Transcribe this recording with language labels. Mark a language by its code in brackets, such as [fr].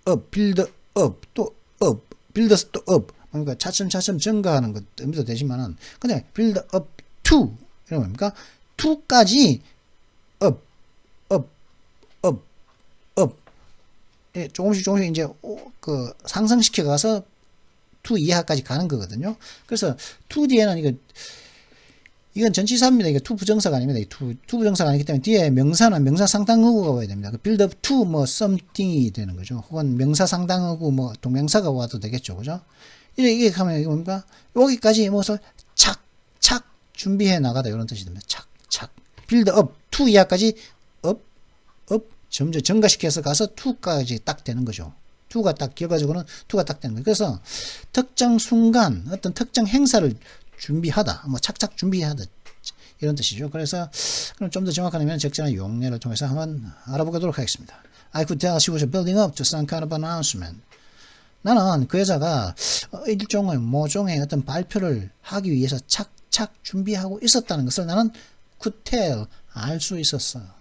[en] build up, 또 up, build 또 up. [ko] 그러니까 차츰 증가하는 것 의미도 되지만은, 근데 build up to, 이런 뭡니까? to까지 up. 예, 조금씩 이제 상승시켜 가서 to 이하까지 가는 거거든요. 그래서 to 뒤에는 이건 전치사입니다. 이게 to 부정사가 아닙니다. to 부정사가 아니기 때문에 뒤에 명사는 명사 상당어구가 와야 됩니다. build up to 뭐 something이 되는 거죠. 혹은 명사 상당어구 뭐 동명사가 와도 되겠죠. 그죠? 이게 하면 이게 뭡니까? 여기까지 무엇을 착 준비해 나가다 이런 뜻이 됩니다. 착 build up to 이하까지 up 점점 증가시켜서 가서 to까지 딱 되는 거죠. to가 딱 결과적으로는 to가 딱 되는 거예요. 그래서 특정 순간 어떤 특정 행사를 준비하다, 뭐 착착 준비하다 이런 뜻이죠. 그래서 그럼 좀 더 정확한 의미는 적절한 용례를 통해서 한번 알아보도록 하겠습니다. [en] I could tell she was building up to some kind of announcement. [ko] 나는 그 여자가 일종의 모종의 어떤 발표를 하기 위해서 착착 준비하고 있었다는 것을 나는 [en] could tell [ko] 알 수 있었어.